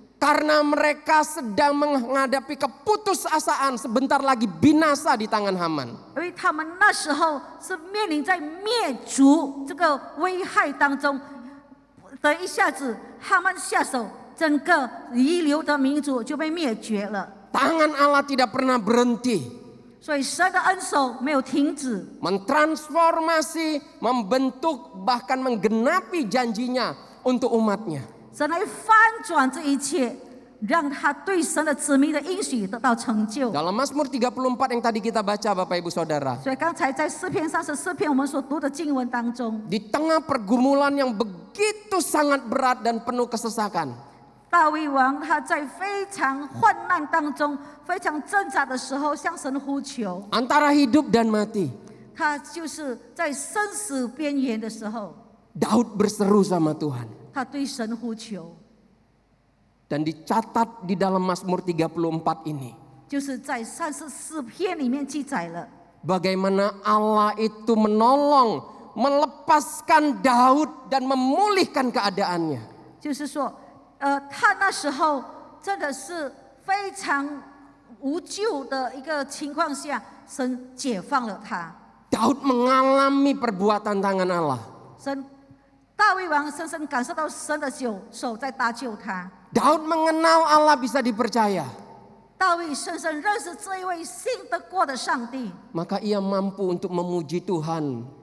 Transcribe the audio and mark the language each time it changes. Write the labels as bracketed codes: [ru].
[id] Karena mereka sedang menghadapi keputusasaan sebentar lagi binasa di tangan Haman. [zh] 因为他们那时候是面临在灭族这个危害当中，的一下子哈曼下手，整个遗留的民族就被灭绝了。 [id] Tangan Allah tidak pernah berhenti. [zh] 所以神的恩手没有停止， [id] mentransformasi, membentuk, bahkan menggenapi janjinya untuk umatnya. [zh] 神来翻转这一切，让他对神的子民的应许得到成就。 [id] Dalam Mazmur 34 yang tadi kita baca Bapak Ibu Saudara, [zh] 所以刚才在诗篇34篇我们所读的经文当中， [id] di tengah pergumulan yang begitu sangat berat dan penuh kesesakan, [zh] 大卫王他在非常患难当中、非常挣扎的时候向神呼求， [id] antara hidup dan mati, [zh] 他就是在生死边缘的时候， [id] Daud berseru sama Tuhan. [zh] 他对神呼求， [id] Dan dicatat di dalam Mazmur 34 ini, [zh] 就是在34篇里面记载了， [id] bagaimana Allah itu menolong, melepaskan Daud dan memulihkan keadaannya. [zh] 就是说，他那时候真的是非常无救的一个情况下，神解放了他。 [id] Daud mengalami perbuatan tangan Allah. [zh] 大卫王深深感受到神的手在搭救他。 [id] Daud mengenal Allah bisa dipercaya. [zh] 大卫深深认识这一位信得过的上帝， [id] Maka ia mampu untuk memuji Tuhan